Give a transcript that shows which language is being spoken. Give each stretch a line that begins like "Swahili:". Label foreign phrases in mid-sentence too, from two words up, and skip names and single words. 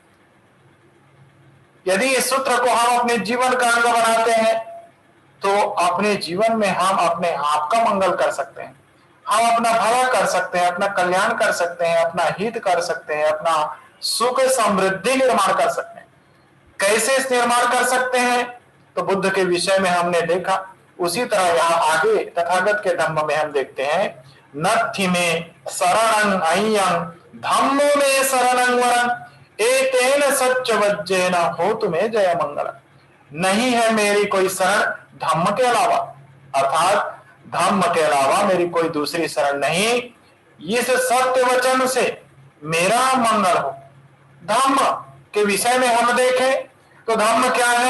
Hindi: यदि इस सूत्र को हम अपने जीवन का अंग बनाते हैं तो अपने जीवन में हम अपने आप का मंगल कर सकते हैं, हम अपना भला कर सकते हैं, अपना कल्याण कर सकते हैं, अपना हित कर सकते हैं, अपना सुख समृद्धि निर्माण कर सकते हैं। कैसे इस निर्माण कर सकते हैं तो बुद्ध के विषय में हमने देखा, उसी तरह यहाँ आगे तथागत के धम्म में हम देखते हैं,
Pali: नत्थि में शरणं अय्यं धम्मो में शरणं वरं एतेन सच्चवज्जेन होतु में जय मंगल।
Hindi: नहीं है मेरी कोई शरण धम्म के अलावा, अर्थात धम्म के अलावा मेरी कोई दूसरी शरण नहीं, इस सत्य वचन से मेरा मंगल हो। धम्म के विषय में हम देखें तो धम्म क्या है?